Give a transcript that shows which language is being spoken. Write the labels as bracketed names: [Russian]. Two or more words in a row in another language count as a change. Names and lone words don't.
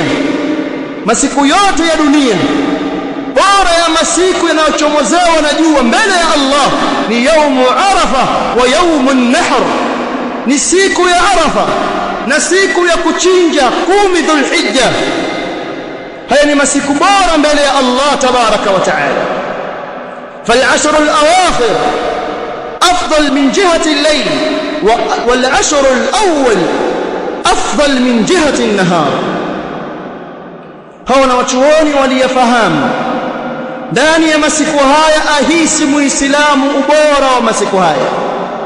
[Swahili] Masiku yote ya dunia, bora ya masiku yanayochomozewa na jua mbele ya Allah ni [Arabic] يوم عرفة ويوم النحر, [Swahili] ni siku ya Arafa na siku ya kuchinja 10 Dhul-Hijjah. haya ni masiku bora mbele ya Allah [Arabic] تبارك وتعالى. فالعشر الأواخر أفضل من جهة الليل، والعشر الأول أفضل من جهة النهار. [Swahili] هؤلاء wanachuoni waliyafahamu ndani ya masiku haya ahisi muislamu ubora wa masiku haya.